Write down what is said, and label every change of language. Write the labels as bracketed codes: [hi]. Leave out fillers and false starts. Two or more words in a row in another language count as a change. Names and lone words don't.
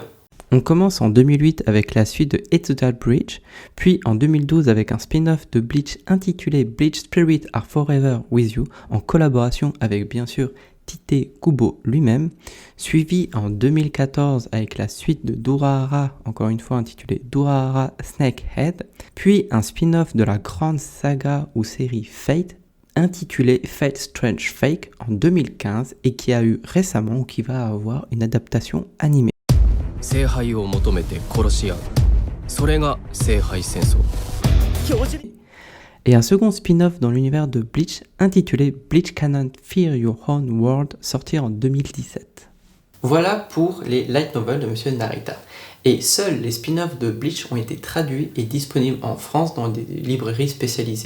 [fr] On commence en 2008 avec la suite de Etsutal Bridge, puis en 2012 avec un spin-off de Bleach intitulé Bleach Spirit Are Forever With You, en collaboration avec bien sûr Tite Kubo lui-même, suivi en 2014 avec la suite de Durahara, encore une fois intitulée Durahara Snakehead, puis un spin-off de la grande saga ou série Fate, intitulé Fate Strange Fake en 2015 et qui a eu récemment ou qui va avoir une adaptation animée. [ja] 聖杯を求めて殺し合う。それが聖杯戦争。 [fr] Et un second spin-off dans l'univers de Bleach intitulé Bleach Cannot Fear Your Own World, sorti en 2017. Voilà pour les [en] light novels [fr] de Monsieur Narita. Et seuls les spin-offs de Bleach ont été traduits et disponibles en France dans des librairies spécialisées.